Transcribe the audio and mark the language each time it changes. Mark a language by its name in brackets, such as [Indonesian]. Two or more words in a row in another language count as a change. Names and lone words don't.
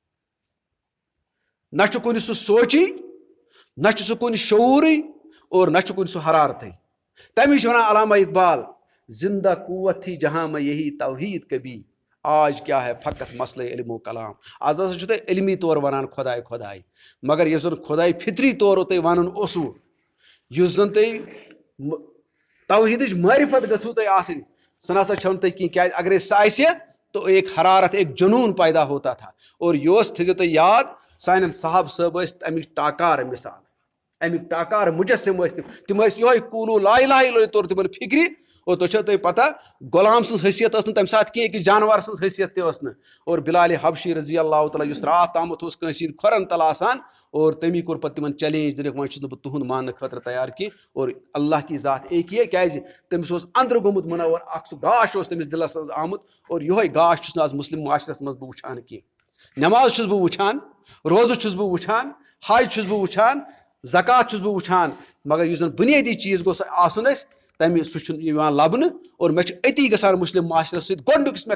[Kashmiri] نہ چھُ کُنہِ سُہ سونٛچی نہ چھُ سُہ کُنہِ شعوٗرٕے اور نہ چھُ کُنہِ سُہ حرارتٕے تمی چھُ ونان علامہ اقبال [Urdu] زندہ قوت تھی جہاں میں یہی توحید کبھی آج کیا ہے فقط مسئلہ علم و کلام [Kashmiri] آز ہسا چھُ تۄہہِ علمی طور ونان خۄداے خۄداے مگر یُس زن خۄداے فطری طور تۄہہِ ونُن اوسوٕ یُس زن تۄہہِ توحیدٕچ معرفت گٔژھوٕ تۄہہِ آسٕنۍ سُہ نسا چھو نہٕ تۄہہِ کینٛہہ کیازِ اگرے سۄ آسہِ [Urdu] تو ایک حرارت ایک جنون پیدا ہوتا تھا [Kashmiri] اور یہ تھٲیزیو تُہۍ یاد سانٮ۪ن صحاب صٲب ٲسۍ امیِکۍ ٹاکار مثال امیِکۍ ٹاکار مُجسم ٲسۍ تِم ٲسۍ یہوے [Arabic] قولوا لا الہ الا اللہ [Kashmiri] توٚر تِمن فکرِ اور تۄہہِ چھو تۄہہِ پتہ غلام سٕنٛز حیثیت ٲس نہٕ تمہِ ساتہٕ کینٛہہ أکِس جانور سٕنٛز حیثیت تہِ ٲس نہٕ اور بلالِ حبشی [Arabic] رضی اللہ تعالیٰ [Kashmiri] یُس راتھ تامتھ اوس کٲنٛسہِ ہِنٛدۍ کھۄرن تل آسان اور تٔمی کوٚر پتہٕ تِمن چیلینج دِنکھ وۄنۍ چھُس نہٕ بہٕ تُہُنٛد ماننہٕ خٲطرٕ تیار کینٛہہ [Urdu] اور اللہ کی ذات ایک ہے [Kashmiri] کیازِ تٔمِس اوس اندرٕ گوٚمُت مُنور اکھ سُہ گاش اوس تٔمِس دِلس منٛز آمُت اور یہوے گاش چھُس نہٕ آز مُسلم معاشرس منٛز بہٕ وٕچھان کینٛہہ نٮ۪ماز چھُس بہٕ وٕچھان روزٕ چھُس بہٕ وٕچھان حج چھُس بہٕ وٕچھان زکات چھُس بہٕ وٕچھان مگر یُس زن بُنیٲدی چیٖز گوٚژھ آسُن اَسہِ تمہِ سُہ چھُنہٕ یِوان لبنہٕ اور مےٚ چھُ أتی گژھان مُسلم معاشرس سۭتۍ گۄڈنیُک یُس مےٚ